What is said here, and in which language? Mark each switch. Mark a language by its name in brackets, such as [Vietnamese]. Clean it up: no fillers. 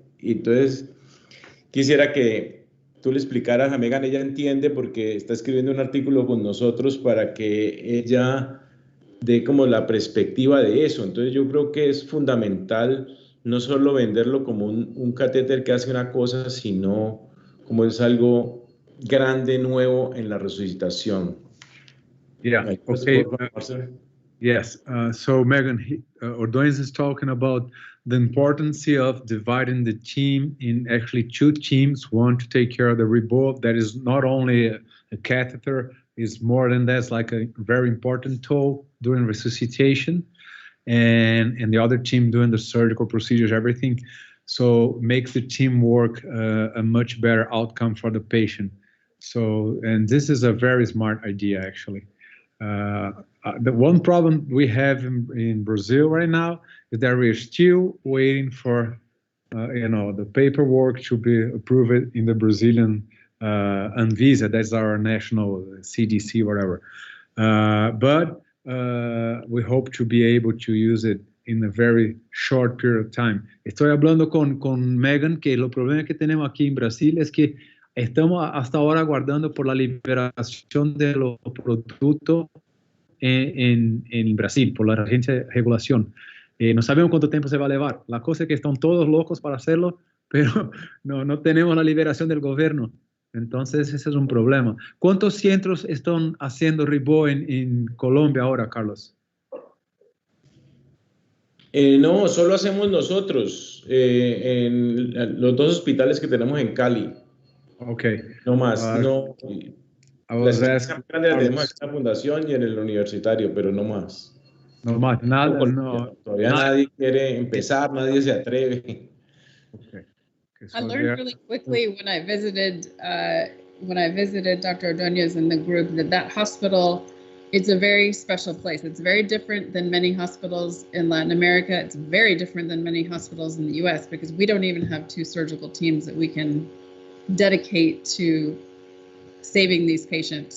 [Spanish] Y entonces, quisiera que tú le explicaras a Megan, ella entiende porque está escribiendo un artículo con nosotros para que ella dé como la perspectiva de eso. Entonces yo creo que es fundamental no solo venderlo como un catéter que hace una cosa, sino como es algo grande, nuevo en la resucitación. [English] Yeah, okay. Yes, so Megan Ordóñez is talking about the importance of dividing the team in actually two teams, one to take care of the REBOA, that is not only a catheter, is more than that, it's like a very important tool during resuscitation, and the other team doing the surgical procedures, everything. So makes the team work a much better outcome for the patient. So, and this is a very smart idea, actually. The one problem we have in Brazil right now is that we're still waiting for, the paperwork to be approved in the Brazilian Anvisa. That's our national CDC, whatever. But we hope to be able to use it in a very short period of time. [Spanish] Estoy hablando con Megan que los problemas que tenemos aquí en Brasil es que estamos hasta ahora aguardando por la liberación de los productos en Brasil, por la agencia de regulación. No sabemos cuánto tiempo se va a llevar. La cosa es que están todos locos para hacerlo, pero no tenemos la liberación del gobierno. Entonces, ese es un problema. ¿Cuántos centros están haciendo REBOA en Colombia ahora, Carlos? No, solo hacemos nosotros en los dos hospitales que tenemos en Cali. [English] Okay. [Spanish] No más, no. La tenemos en la fundación y en el universitario, pero no más. No más, nada, no. Todavía nadie quiere empezar, nadie se atreve. [English] Okay. I learned really quickly when I visited Dr. Ordóñez and the group that hospital, it's a very special place. It's very different than many hospitals in Latin America. It's very different than many hospitals in the US because we don't even have two surgical teams that we can dedicate to saving these patients.